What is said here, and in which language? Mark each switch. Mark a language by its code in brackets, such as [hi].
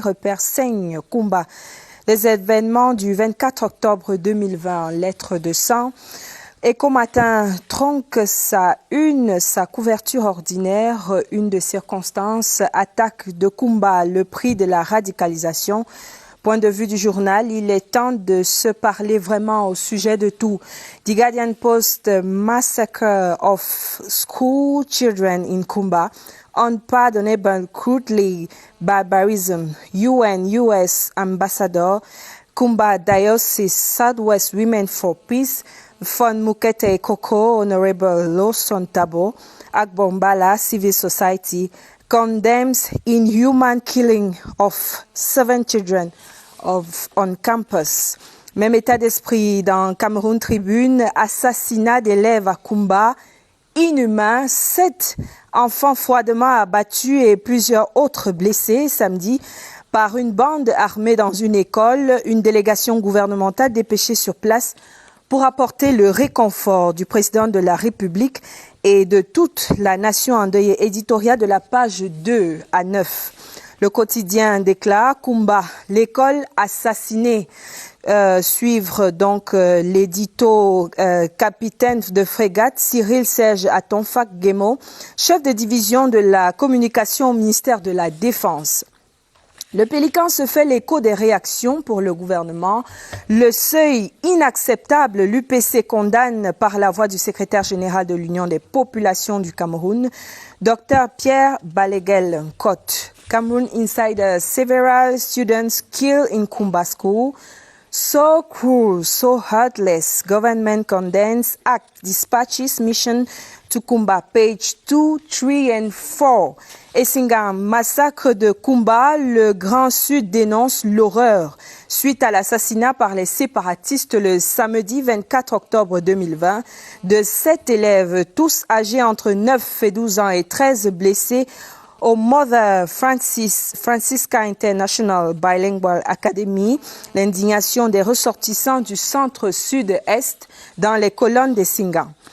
[fr] Repère saigne Kumba. Les événements du 24 octobre 2020, lettre de sang. Écho Matin tronque sa couverture ordinaire, une de circonstances, attaque de Kumba, le prix de la radicalisation. Point de vue du journal, il est temps de se parler vraiment au sujet de tout. [en] The Guardian Post, massacre of school children in Kumba, unpardonable crudely barbarism, UN-US ambassador, Kumba Diocese Southwest Women for Peace, Fon Mukete Koko, Honorable Lawson Tabo, Agbombala Civil Society, condemns inhuman killing of 7 children on campus. [fr] Même état d'esprit dans Cameroun Tribune, assassinat d'élèves à Kumba, inhumain, 7 enfants froidement abattus et plusieurs autres blessés samedi par une bande armée dans une école, une délégation gouvernementale dépêchée sur place pour apporter le réconfort du président de la République et de toute la nation endeuillée. Éditorial de la page 2 à 9. Le quotidien déclare Kumba, l'école assassinée. Suivre donc l'édito capitaine de frégate Cyril Serge Atonfak Guémo, chef de division de la communication au ministère de la Défense. Le Pélican se fait l'écho des réactions pour le gouvernement. Le seuil inacceptable, l'UPC condamne par la voix du secrétaire général de l'Union des populations du Cameroun, Dr Pierre Baleguel Cotte. [en] Cameroun Insider, several students killed in Kumba School. So cruel, so heartless. Government condemns act, dispatches mission to Kumba, page 2, 3 and 4. [fr] Essingam, massacre de Kumba, le Grand Sud dénonce l'horreur. Suite à l'assassinat par les séparatistes le samedi 24 octobre 2020 de 7 élèves, tous âgés entre 9 et 12 ans et 13 blessés au Mother Francisca International Bilingual Academy, l'indignation des ressortissants du centre-sud-est dans les colonnes des Singan.